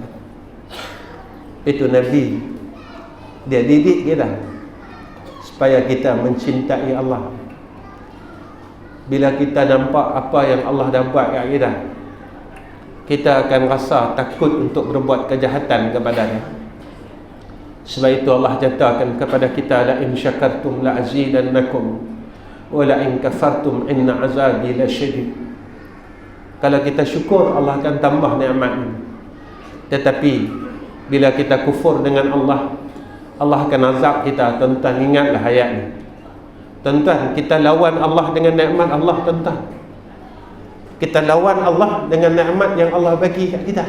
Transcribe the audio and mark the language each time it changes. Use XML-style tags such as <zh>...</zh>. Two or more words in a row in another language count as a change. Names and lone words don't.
<ms>Itu Nabi, dia didik kita supaya kita mencintai Allah. Bila kita nampak apa yang Allah dah buat kat kita, kita akan rasa takut untuk berbuat kejahatan kepadanya. Sebab itu Allah nyatakan kepada kita,</ms> <ar>لئن شكرتم لأزيدنكم ولئن كفرتم إن عذابي لشديد.</ar> <ms>Kalau kita syukur, Allah akan tambah nikmat. Tetapi bila kita kufur dengan Allah, Allah akan azab kita. Tuan-tuan, ingatlah ayat ni. Tuan-tuan, kita lawan Allah dengan nikmat Allah, tuan-tuan. Kita lawan Allah dengan nikmat yang Allah bagi kat kita.</ms>